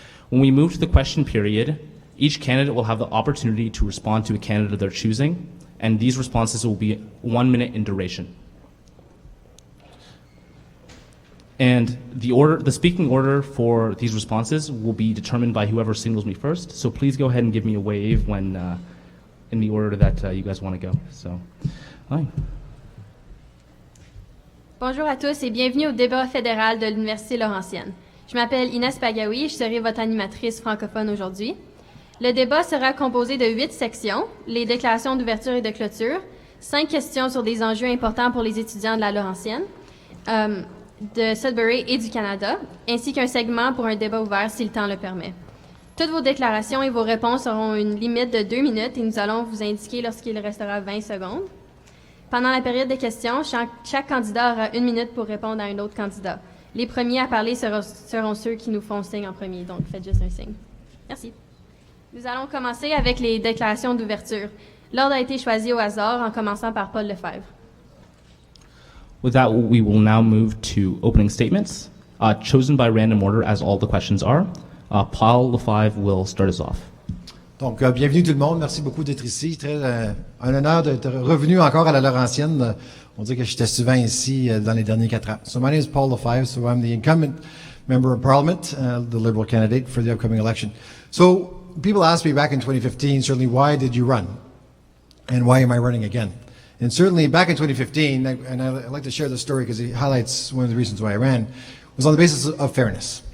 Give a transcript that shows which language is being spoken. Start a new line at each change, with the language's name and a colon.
English: When we move to the question period, each candidate will have the opportunity to respond to a candidate they're choosing, and these responses will be 1 minute in duration. And the speaking order for these responses will be determined by whoever signals me first, so please go ahead and give me a wave when in the order that you guys want to go. So, hi.
French: Bonjour à tous et bienvenue au débat fédéral de l'Université Laurentienne. Je m'appelle Inès BAGAOUI et je serai votre animatrice francophone aujourd'hui. Le débat sera composé de 8 sections, les déclarations d'ouverture et de clôture, 5 questions sur des enjeux importants pour les étudiants de la Laurentienne, de Sudbury et du Canada, ainsi qu'un segment pour un débat ouvert si le temps le permet. Toutes vos déclarations et vos réponses auront une limite de 2 minutes et nous allons vous indiquer lorsqu'il restera 20 secondes. Pendant la période de questions, chaque candidat aura 1 minute pour répondre à un autre candidat. Les premiers à parler seront ceux qui nous font signe en premier, donc faites juste un signe. Merci. Nous allons commencer avec les déclarations d'ouverture. L'ordre a été choisi au hasard en commençant par Paul Lefebvre.
English: With that, we will now move to opening statements, chosen by random order as all the questions are. Paul Lefebvre will start us off.
French: Donc, bienvenue tout le monde. Merci beaucoup d'être ici. Un honneur d'être revenu encore à la Laurentienne. On dit que j'étais souvent ici dans les derniers 4 ans.
English: So my name is Paul Lefebvre, so I'm the incumbent member of Parliament, the Liberal candidate for the upcoming election. So people asked me back in 2015, certainly, why did you run? And why am I running again? And certainly back in 2015, and I like to share this story because it highlights one of the reasons why I ran, was on the basis of fairness.